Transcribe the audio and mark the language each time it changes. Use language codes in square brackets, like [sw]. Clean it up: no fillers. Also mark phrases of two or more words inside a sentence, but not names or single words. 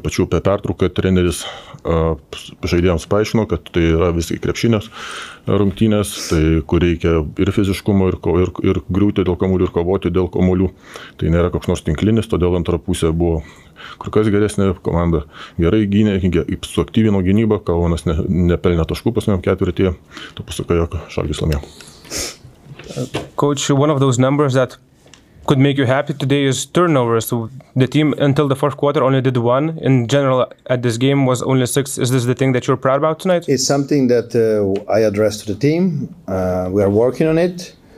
[lt] Pačiu per pertrauką treneris žaidėjams paaiškino, kad tai yra visai krepšinės rungtynės, tai kur reikia ir fiziškumo, ir griūti dėl kamuolių, ir kovoti dėl kamuolių. Tai nėra koks nors tinklinis, todėl antra pusė buvo kur kas geresnė, komanda gerai gynė, suaktyvino gynybą, Kaunas nepelnė taškų paskutinėme ketvirtyje, to pasaka, jog Žalgiris laimėjo. [en] Coach, one of those numbers that could make you happy today is turnovers. So the team until the fourth quarter only did 1. In general, at this game was only 6. Is this the thing that you're proud about tonight? It's something that I addressed to the team. We are working on it.